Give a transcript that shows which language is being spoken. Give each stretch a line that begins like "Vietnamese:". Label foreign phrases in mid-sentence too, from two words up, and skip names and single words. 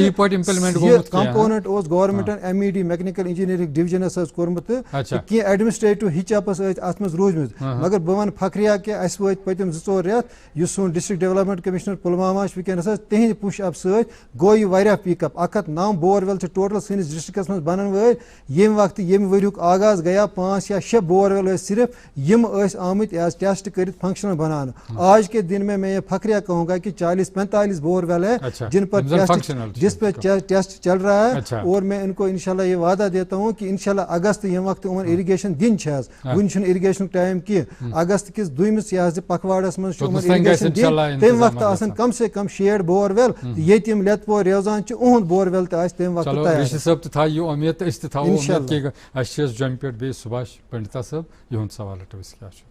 Kashmiri: کمپوننٹ اوس گورمنٹن MED میکنِکل انجینئرنگ ڈِوجنس حظ کوٚرمُت تہٕ کینٛہہ
English: administrative hiccups
Kashmiri: ٲسۍ اتھ منٛز روٗدمٕتۍ مگر بہٕ ونہٕ فخریہ کہِ اسہِ وٲتۍ پٔتِم 2-4 رٮ۪تھ یُس سون
English: District Development Commissioner
Kashmiri: پُلوامہ چھُ وٕنکیٚنس حظ تِہنٛدِ
English: push up
Kashmiri: سۭتۍ گوٚو یہِ واریاہ
English: pick up
Kashmiri: 109
English: bore well
Kashmiri: چھِ ٹوٹل سٲنِس ڈسٹرکس منٛز بنن وٲلۍ ییٚمہِ وقتہٕ ییٚمہِ ؤریُک آغاز گٔیا 5 یا 6
English: bore well
Kashmiri: ٲسۍ صرف یِم ٲسۍ آمٕتۍ ایز ٹیسٹ کٔرِتھ فنکشنل بناونہٕ
Urdu: آج کے دن میں یہ فخریہ کہوں گا کہ 40-45 بور ویل ہے جن پر ٹیسٹ چل رہا ہے اور میں ان کو انشاءاللہ یہ وعدہ دیتا ہوں کہ انشاءاللہ
Kashmiri: اگست ییٚمہِ وقتہٕ یِمن اِرِگیشن دِنۍ چھِ حظ وُنہِ چھُنہٕ اِرِگیشنُک ٹایم کینٛہہ اگست کِس 2مِس یا پکھواڑس منٛز چھُ یِمن اِرِگیشن دِنۍ تمہِ وقتہٕ آسن کم سے کم 6
English: bore well
Kashmiri: تہٕ ییٚتہِ یِم لیتپور روزان چھِ اُہُنٛد
English: bore well
Kashmiri: تہِ آسہِ تمہِ وقتہٕ تیار ریشی صٲب تہِ تھایہِ یہِ اُمید تہٕ أسۍ تہِ تھاوو اُمید کہِ اَسہِ چھِ جوٚمہِ پٮ۪ٹھ بیٚیہِ سُباش پنڈتا صٲب یِہُنٛد سوال رٹو أسۍ کیٛاہ چھُ